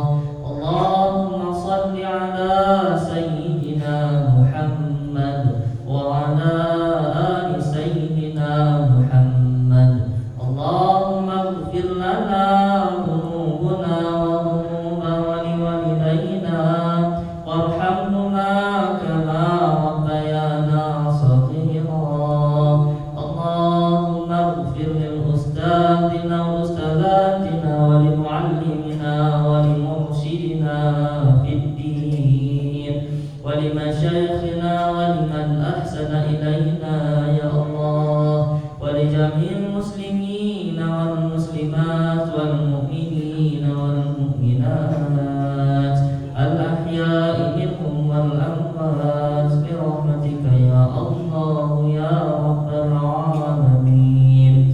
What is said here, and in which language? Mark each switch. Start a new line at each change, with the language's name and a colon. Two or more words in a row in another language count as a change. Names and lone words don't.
Arabic: اللهم صل على سيدنا محمد وعلى آل سيدنا محمد wa ala ali sayyidina Muhammad. اللهم اغفر لنا ذنوبنا وذنوب والدينا وارحمهما كما ربيانا صغيرا. اللهم اغفر لأستاذينا وأستاذاتنا وللمعلمين ول muallimina wa lil مرشدينا في الدين ولمشايخنا ولمن أحسن إلينا يا الله ولجميع المسلمين والمسلمات والمؤمنين والمؤمنات الأحياء منهم والأموات برحمتك يا الله يا رب العالمين.